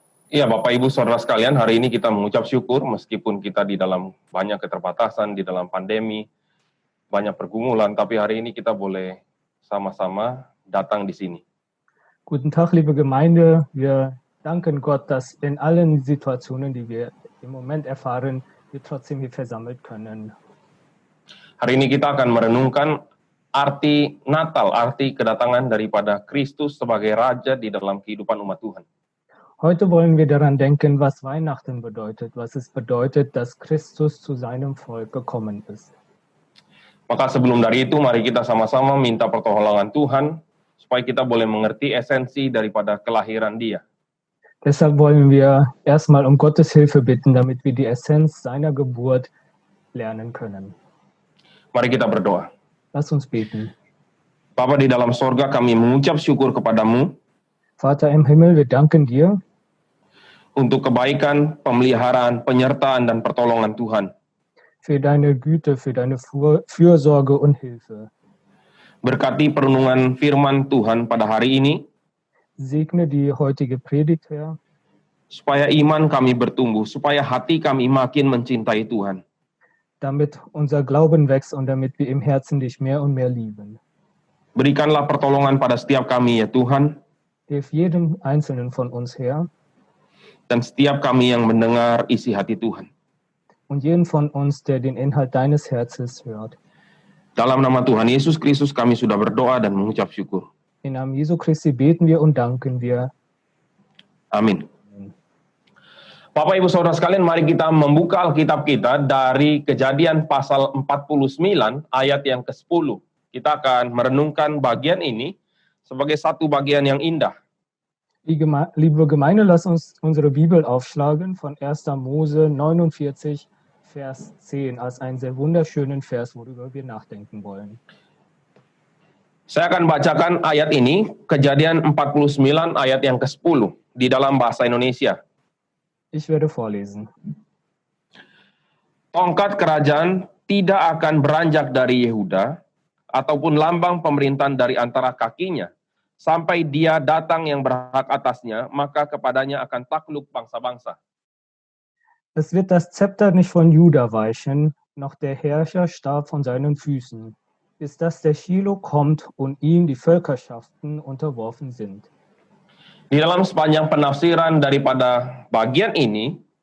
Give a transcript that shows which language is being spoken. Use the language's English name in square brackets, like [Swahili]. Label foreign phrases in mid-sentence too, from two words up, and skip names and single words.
[Indonesian] Iya, Bapak Ibu Saudara sekalian, hari ini kita mengucap syukur meskipun kita di dalam banyak keterbatasan, di dalam pandemi, banyak pergumulan, tapi hari ini kita boleh sama-sama datang di sini. [German] Guten Tag, liebe Gemeinde. Wir danken Gott, dass in allen Situationen, die wir im Moment erfahren, wir trotzdem hier versammelt können. [Indonesian] Hari ini kita akan merenungkan arti Natal, arti kedatangan daripada Kristus sebagai Raja di dalam kehidupan umat Tuhan. [German] Heute wollen wir daran denken, was Weihnachten bedeutet, was es bedeutet, dass Christus zu seinem Volk gekommen ist. [Indonesian] Maka sebelum dari itu, mari kita sama-sama minta pertolongan Tuhan, supaya kita boleh mengerti esensi daripada kelahiran Dia. [German] Deshalb wollen wir erstmal um Gottes Hilfe bitten, damit wir die Essenz seiner Geburt lernen können. [Indonesian] Mari kita berdoa. [German] Lass uns beten. [Indonesian] Bapa di dalam sorga, kami mengucap syukur kepadamu, [German] Vater im Himmel, wir danken dir [Indonesian] untuk kebaikan, pemeliharaan, penyertaan, dan pertolongan Tuhan. [German] für deine Güte, für deine Fürsorge und Hilfe. [Indonesian] Berkati perenungan firman Tuhan pada hari ini, [German] Segne die heutige Predigt, Herr, [Indonesian] supaya iman kami bertumbuh, supaya hati kami makin mencintai Tuhan. [German] damit unser Glauben wächst und damit wir im Herzen dich mehr und mehr lieben. [Indonesian] Berikanlah pertolongan pada setiap kami, ya Tuhan, [German] Hilf jedem Einzelnen von uns, Herr, [Indonesian] dan setiap kami yang mendengar isi hati Tuhan. [German] und jeden von uns, der den Inhalt deines Herzens hört. [Indonesian] Dalam nama Tuhan Yesus Kristus kami sudah berdoa dan mengucap syukur. [German] Im Namen Jesu Christi beten wir und danken wir. [Indonesian] Amin. Bapak Ibu Saudara sekalian, mari kita membuka Alkitab kita dari Kejadian pasal 49 ayat yang ke-10. Kita akan merenungkan bagian ini sebagai satu bagian yang indah. [German] Liebe Gemeinde, lass uns unsere Bibel aufschlagen von 1. Mose 49, Vers 10 als einen sehr wunderschönen Vers, worüber wir nachdenken wollen. [Indonesian] Saya akan bacakan ayat ini, Kejadian 49 ayat yang ke-10 di dalam bahasa Indonesia. [German] Ich werde vorlesen. [Indonesian] Tongkat kerajaan tidak akan beranjak dari Yehuda, ataupun lambang pemerintahan dari antara kakinya, sampai dia datang yang berhak atasnya, maka kepadanya akan takluk bangsa-bangsa. [German] Es wird das Zepter nicht von Juda weichen, noch der Herrscherstab von seinen Füßen, bis dass der Shiloh kommt und ihm die Völkerschaften unterworfen sind. [Indonesian] Di dalam sepanjang penafsiran daripada bagian ini,